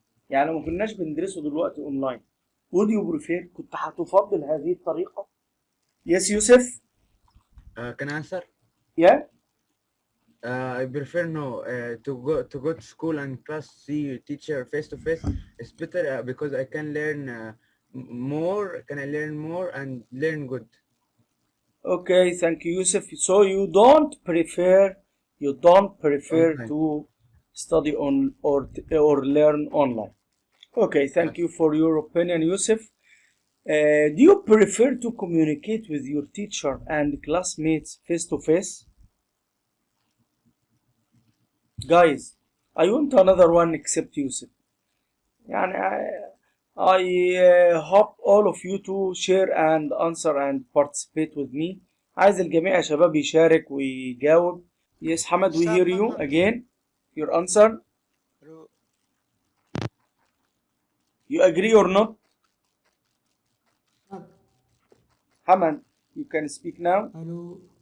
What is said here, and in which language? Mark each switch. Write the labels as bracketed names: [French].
[Arabic] يعني ما كناش بندرسه دلوقتي online. [English] Would you prefer؟ [Arabic] كنت هتفضل هذه الطريقة؟ [English] Yes, Yusuf? Can I answer? Yeah? I prefer no. To go to school and class, see your teacher face to face. It's better because I can learn more. Can I learn more and learn good? Okay, thank you, Yusuf. So you don't prefer Online. to study on or learn online. Okay, thank you for your opinion, Yusuf. Do you prefer to communicate with your teacher and classmates face to face? Guys, I want another one except Yusuf. يعني I hope all of you to share and answer and participate with me. [Arabic] عايز الجميع يا شباب يشارك ويجاوب. [English] Yes, Hamad, we hear you again. Your answer? You agree or not? Hamad, you can speak now. Hello.